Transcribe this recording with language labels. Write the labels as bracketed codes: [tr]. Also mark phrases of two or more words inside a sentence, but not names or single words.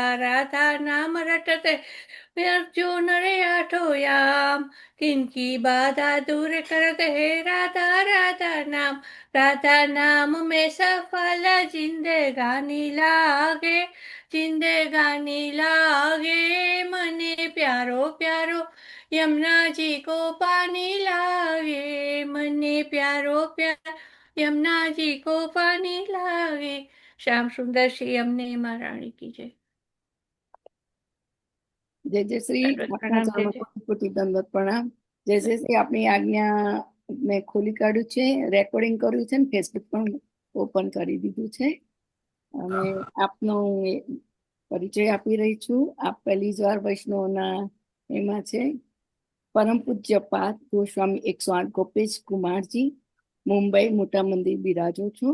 [hi] राधा नाम रटते जो नर आठों याम, किनकी बाधा दूर करते है राधा राधा नाम, राधा नाम में सफल जिंदगानी लागे, जिंदगानी लागे, मने प्यारो प्यारो यमुना जी को पानी लागे, मने प्यारो प्यारो यमुना जी को पानी लागे। श्याम सुंदर श्री यमुने महारानी की जय। जय जय श्री प्रणाम जय जय। कोटि कोटि दंडवत प्रणाम। जय जय श्री [gu] આપની આજ્ઞા મેં ખોલી કાઢ્યું છે, રેકોર્ડિંગ કર્યું છે ને ફેસબુક પણ ઓપન કરી દીધું છે અને આપનો પરિચય આપી રહી છું। આપ પહેલી જ વાર વૈષ્ણવના એમાં છે। પરમ પૂજ્ય પાદ ગોસ્વામી 108 ગોપેશ કુમારજી, મુંબઈ મોટા મંદિર બિરાજો છું।